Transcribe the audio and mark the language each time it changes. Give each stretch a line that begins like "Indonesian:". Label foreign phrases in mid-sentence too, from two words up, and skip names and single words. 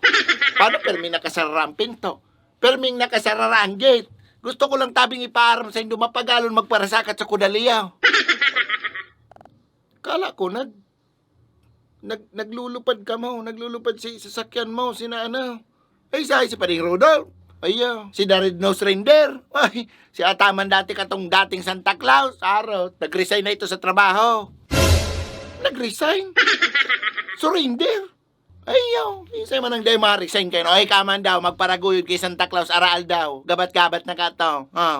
Bikol: Paano permi nakasara ang pinto? Perming nakasara ang gate. Gusto ko lang tabing ipaaram sa inyo mapagalon magparasakat sa kudaliyaw. Kala ko naglulupad ka mo, naglulupad si sasakyan mo, sina ano. Ay, si Pading Rudolph. Ayaw, si The Red-Nosed Reindeer. Ay, si Ataman dati katong dating Santa Claus. Araw, nag-resign na ito sa trabaho. Nag-resign? So, reindeer? Ayaw, isay man ang day ma-resign kayo. Ay, kaman daw, magparaguyod kay Santa Claus, araal daw. Gabat-gabat na kato.